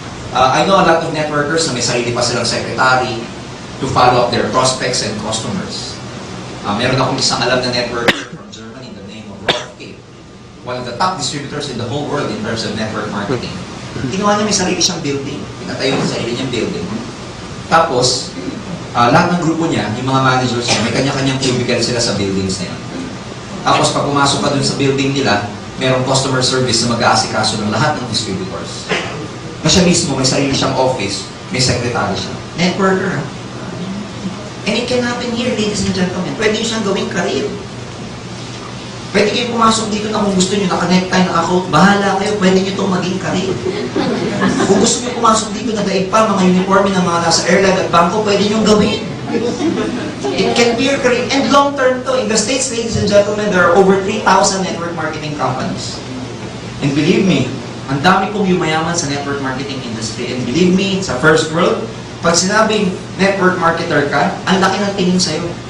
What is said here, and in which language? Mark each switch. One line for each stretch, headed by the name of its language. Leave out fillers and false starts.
English: I know a lot of networkers
Filipino: na may sarili pa silang
English: secretary to follow up their prospects and customers.
Filipino: Meron akong isang alam na networker
English: from Germany, the name of Rolf K. One of the top distributors in the whole world in terms of network marketing.
Filipino: Ginawa niya may sarili siyang building. Pinatayo yung sarili niyang building. Tapos, lahat ng grupo niya, yung mga managers niya, may kanya-kanyang cubicle sila sa buildings na yun. Tapos, pag pumasok ka dun sa building nila, merong customer service na mag-aasikaso ng lahat ng distributors. Na siya mismo, may sarili siyang office, may secretary siya.
English: Networker, ha? And it can happen here, ladies and gentlemen.
Filipino: Pwede nyo siyang gawing career. Pwede kayo pumasok dito na kung gusto nyo, naka-necktie, naka-coat, bahala kayo, pwede nyo itong maging career. Kung gusto nyo pumasok dito, nag-daig pa, mga uniforme ng mga nasa airline at bangko, pwede nyo gawin.
English: It can be your career. And long-term to. In the States, ladies and gentlemen, there are over 3,000 network marketing companies. And believe me,
Filipino: ang dami pong yumayaman sa network marketing industry.
English: And believe me,
Filipino: sa first world, pag sinabing network marketer ka, ang laki ng tingin sa'yo.